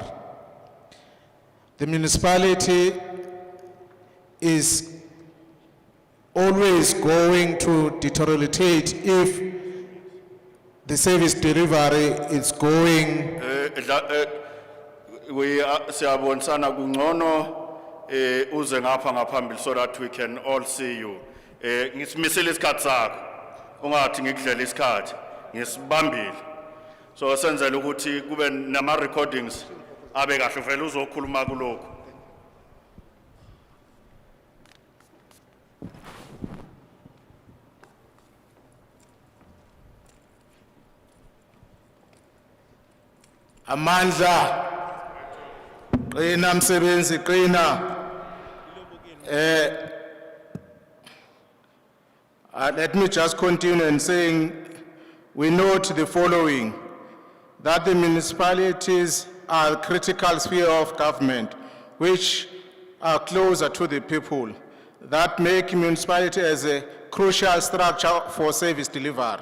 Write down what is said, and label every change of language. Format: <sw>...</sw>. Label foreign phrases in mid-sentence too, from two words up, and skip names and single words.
<en>The municipality is always going to deteriorate if the service delivery is going.</en> <zu>We siyabonisana kungcono uze ngapha ngaphambili</zu> <en>so that we can all see you.</en> <zu>Ngisimisile isikhathi sakho. Ungathi ngikudlela isikhathi. Ngisibambile. So senzele ukuthi kube nama recordings abe kahle vele uzokhuluma kuloko. Amandla qina msebenzi qina</zu> <en>Let me just continue in saying, we note the following, that the municipalities are a critical sphere of government, which are closer to the people, that make municipality as a crucial structure for service delivery.</en>